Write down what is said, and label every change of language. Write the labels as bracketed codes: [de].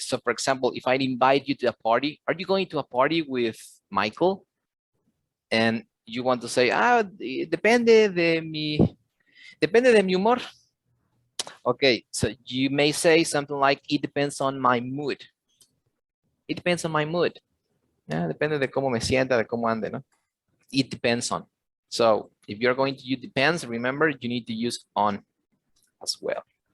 [en] So for example, if I invite you to a party, are you going to a party with Michael? And you want to say, [es] depende de mi humor. [en] Okay, so you may say something like, it depends on my mood. It depends on my mood. [es] Yeah, depende de cómo me sienta, de cómo ande, ¿no? [en] It depends on. So if you're going to use depends, remember, you need to use on as well.